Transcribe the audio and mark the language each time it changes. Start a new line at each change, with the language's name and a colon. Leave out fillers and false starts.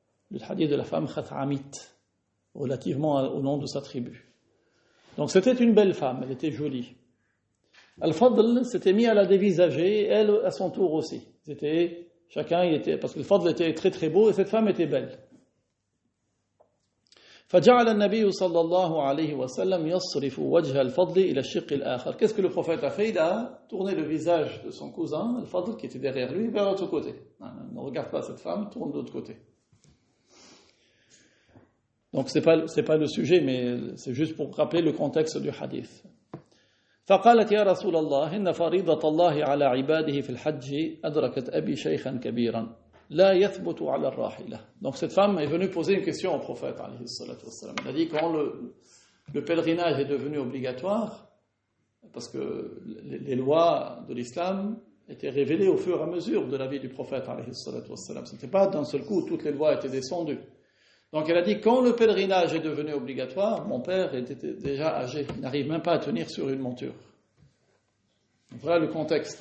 French: Le hadith de la femme Khath'amite, relativement au nom de sa tribu. Donc c'était une belle femme, elle était jolie. Al-Fadl s'était mis à la dévisager, elle à son tour aussi. Parce que le Fadl était très très beau et cette femme était belle.
Arabic: فجعل النبي صلى الله عليه وسلم يصرف وجه الفضل إلى الشق الآخر.
French: Qu'est-ce que le prophète a fait? Il a tourné le visage de son cousin, Al-Fadl, qui était derrière lui, vers l'autre côté. Ne regarde pas cette femme, tourne de l'autre côté. Donc c'est pas le sujet, mais c'est juste pour rappeler le contexte du hadith.
Arabic: فقالت يا رسول الله إن فريضة الله على عباده في الحج أدركت أبي شيخا كبيرا لا يثبت على الراحلة.
French: Donc cette femme est venue poser une question au prophète alayhi salatu wassalam. Elle a dit quand le pèlerinage est devenu obligatoire, parce que les lois de l'islam étaient révélées au fur et à mesure de la vie du prophète alayhi salatu wassalam. Ce n'était pas d'un seul coup où toutes les lois étaient descendues. Donc elle a dit, quand le pèlerinage est devenu obligatoire, mon père était déjà âgé, il n'arrive même pas à tenir sur une monture. Voilà le contexte.